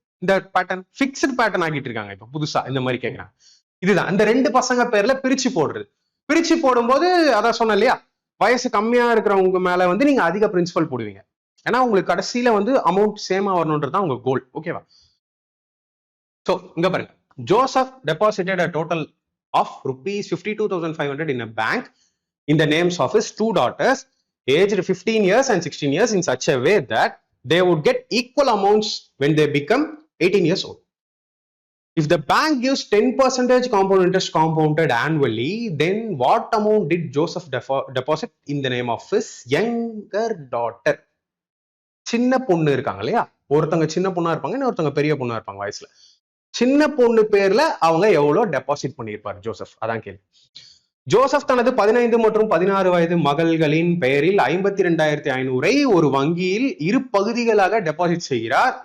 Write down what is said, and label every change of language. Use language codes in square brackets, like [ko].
[ta] இந்த pattern fixed pattern ஆகிட்டு இருக்காங்க. இப்ப புதுசா இந்த மாதிரி கேட்கறாங்க. இதுதான் இந்த 2 பசங்க பேர்ல பிரிச்சு போடுறது. பிரிச்சு போடும்போது அதான் சொன்னேன் இல்லையா, வயசு கம்மியா இருக்கிறவங்க மேல வந்து நீங்க அதிக பிரின்சிபல் போடுவீங்க. ஏன்னா உங்களுக்கு கடைசியில வந்து அமௌண்ட் சேமா வரணும்ன்றது தான் உங்க கோல். ஓகேவா? சோ இங்க பாருங்க, Joseph deposited [en] a total of rupees 52,500 in a bank in the names of his 2 daughters aged 15 years and 16 years in such a way that they would get equal amounts when they become 18 years old. If the bank gives 10% compound interest compounded annually, then what amount did Joseph deposit in the name of his younger daughter? [ta] சின்ன பொண்ணு இருக்காங்க இல்லையா, ஒருத்தங்க சின்ன பொண்ணா இருப்பாங்க, இன்னொருத்தங்க பெரிய பொண்ணா இருப்பாங்க வயசுல. சின்ன பொண்ணு பேர்ல அவங்க எவ்வளவு டெபாசிட் பண்ணியிருப்பாரு ஜோசப்? அதான் கேள்வி. ஜோசப் தனது 15 மற்றும் 16 வயது மகள்களின் பெயரில் 52,500 ஒரு வங்கியில் இரு பகுதிகளாக டெபாசிட் செய்கிறார்.